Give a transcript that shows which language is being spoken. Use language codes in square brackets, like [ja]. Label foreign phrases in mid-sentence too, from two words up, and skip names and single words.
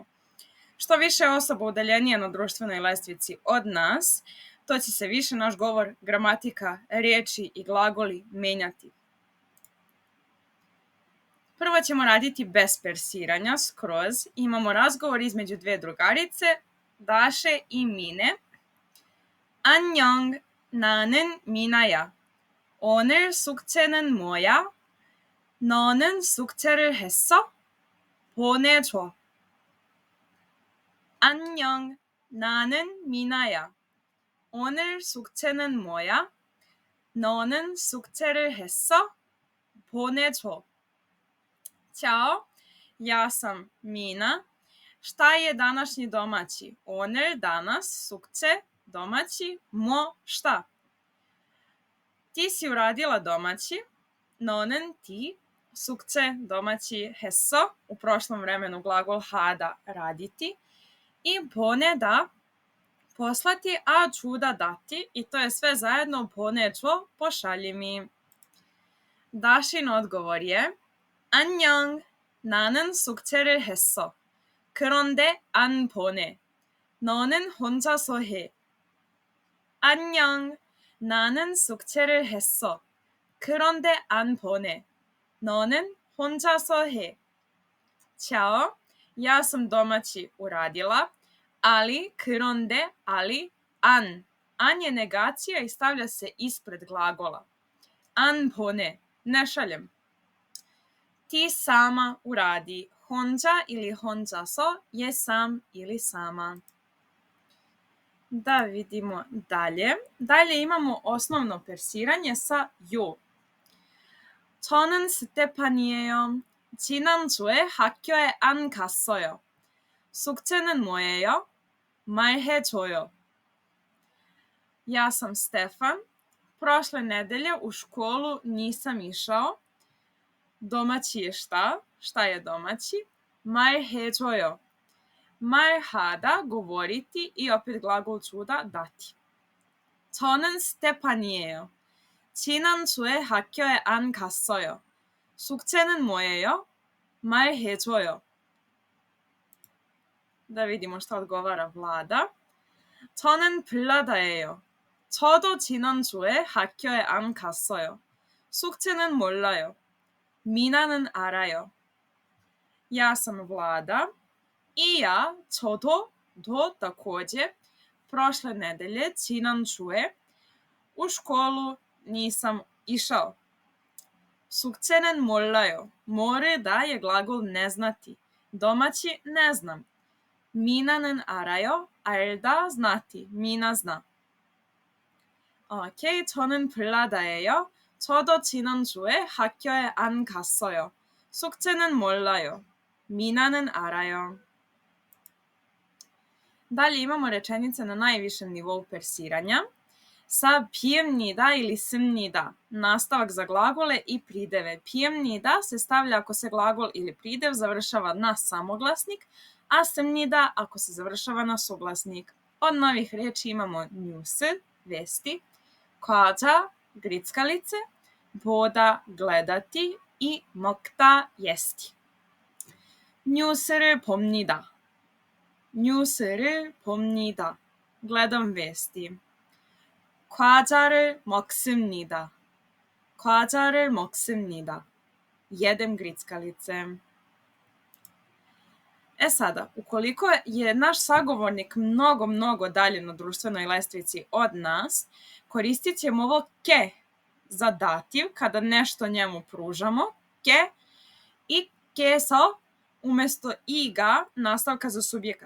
[sr] Što više osoba udaljenije na društvenoj lestvici od nas, to će se više naš govor, gramatika, riječi i glagoli menjati. Prvo ćemo raditi bez persiranja, skroz. Imamo razgovor između dve drugarice, Daše i Mine. [ko] 안녕, 나는 미나야. 오늘 숙제는 뭐야? 너는 숙제를 했어? 보내줘. 안녕, 나는 미나야. 오늘 숙제는 뭐야? 너는 숙제를 했어? 보내줘. [sr] Ćao, ja sam Mina. Šta je današnji domaći? Oner, danas, sukce, domaći, mo, šta? Ti si uradila domaći, nonen, ti, sukce, domaći, heso, u prošlom vremenu glagol hada, raditi, i pone, da, poslati, a čuda, dati, i to je sve zajedno poneđo, pošalji mi. Dašin odgovor je [ko] 안녕, 나는 숙제를 했어. 그런데 안 보내. 너는 혼자서 해. 안녕, 나는 숙제를 했어. 그런데 안 보내. 너는 혼자서 해. [sr] Ćao, ja sam domaći uradila, ali, 그런데, ali, an. An je negacija i stavlja se ispred glagola. An pone, ne šaljem. Ti sama uradi. Honđa ili honđaso je sam ili sama. Da vidimo dalje. Dalje imamo osnovno persiranje sa 요. [ko] 저는 스테판이에요. 지난주에 학교에 안 갔어요. 숙제는 뭐예요? 말해줘요. [sr] Ja sam Stefan. Prošle nedelje u školu nisam išao. Domaći je šta? Šta je domaći? [ko] 말해줘요. 말하다, [sr] govoriti i opet glagol čuda, dati. [ko] 저는 스테판이에요. 지난주에 학교에 안 갔어요. 숙제는 뭐예요? 말해줘요. [sr] Da vidimo šta odgovara Vlada. [ko] 저는 블라다예요. 저도 지난주에 학교에 안 갔어요. 숙제는 몰라요. 미나는 알아요. [sr] Ja sam Vlada i ja, 저도, do također, prošle nedelje, 지난주에, u školu nisam išao. [ko] 숙제는 몰라요. 모르다 [sr] je glagol ne znati. Domaći ne znam. [ko] 미나는 알아요. [sr] 알다, znati. 미나 zna. Ok, [ko] 저는 블라다예요. 저도 지난주에 학교에 안 갔어요. 숙제는 몰라요. 미나는 알아요. [sr] Dalje imamo rečenice na najvišem nivou persiranja sa pijemnida ili smnida, nastavak za glagole i prideve. Pijemnida se stavlja ako se glagol ili pridev završava na samoglasnik, a smnida ako se završava na suglasnik. Od novih reči imamo news, vesti, 과자, grickalice, 보다, gledati i 먹다, jesti. [ko] 뉴스를 봅니다. 뉴스를 봅니다. [sr] gledam vesti. [ko] 과자를 먹습니다. 과자를 먹습니다. [sr] jedem grickalice. Sada, ukoliko je naš sagovornik mnogo dalje na društvenoj lestvici od nas, koristit ćemo ovo ke za dativ kada nešto njemu pružamo, ke i keso umjesto iga nastavka za subjekat.